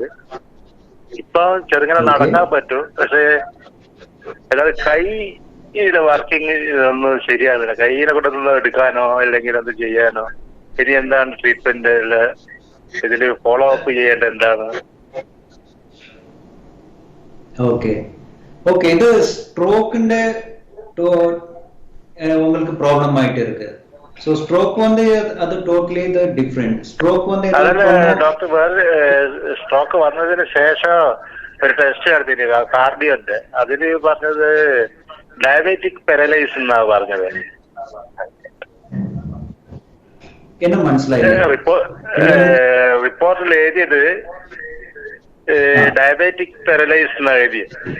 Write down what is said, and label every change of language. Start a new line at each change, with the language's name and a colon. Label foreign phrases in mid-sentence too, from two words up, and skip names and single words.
Malayalam: ഇപ്പൊ ചെറുങ്ങനെ നടക്കാൻ പറ്റും, പക്ഷെ അല്ലാതെ കൈയുടെ വർക്കിംഗ് ഒന്നും ശരിയാകുന്നില്ല. കൈയിനെ കൊണ്ടൊന്നും എടുക്കാനോ അല്ലെങ്കിൽ അത് ചെയ്യാനോ. ഇനി എന്താണ് ട്രീറ്റ്മെന്റ്, ഇതില്
English: follow up
Malayalam: ചെയ്യേണ്ട എന്താണ്? ഇത് സ്ട്രോക്കിന്റെ
Tamil: உங்களுக்கு ப்ராப்ளம் ஆயிட்டு இருக்கு. சோ ஸ்ட்ரோக் வந்து அது
English: totally the different.
Tamil: ஸ்ட்ரோக் வந்து
Malayalam: ഡോക്ടർ വേറെ സ്ട്രോക്ക് വന്നതിന് ശേഷം ഒരു ടെസ്റ്റ് നടത്തിയില്ല, കാർഡിയോന്റെ. അതില് പറഞ്ഞത്
English: diabetic paralyse
Malayalam: എന്നാ പറഞ്ഞത്. என்ன മനസ്സിലായില്ല? റിപ്പോർട്ടിൽ എഴുതിയത്
English: diabetic paralyse
Malayalam: എന്നാ എഴുതിയത്.